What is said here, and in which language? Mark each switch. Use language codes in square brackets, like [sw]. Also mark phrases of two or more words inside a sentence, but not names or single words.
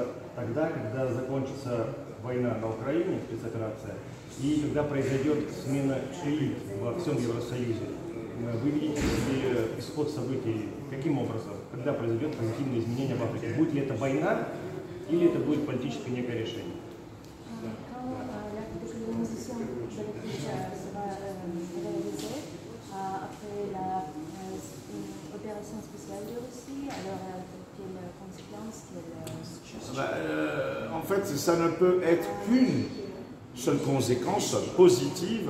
[ru] тогда, когда закончится война на Украине, спецоперация, и когда произойдет смена элит во всем Евросоюзе. Вы видите исход событий каким образом? Когда произойдет позитивное изменение в Африке? Будет ли это война или это будет политическое некое решение? [fr] En fait, ça ne peut être qu'une seule conséquence positive,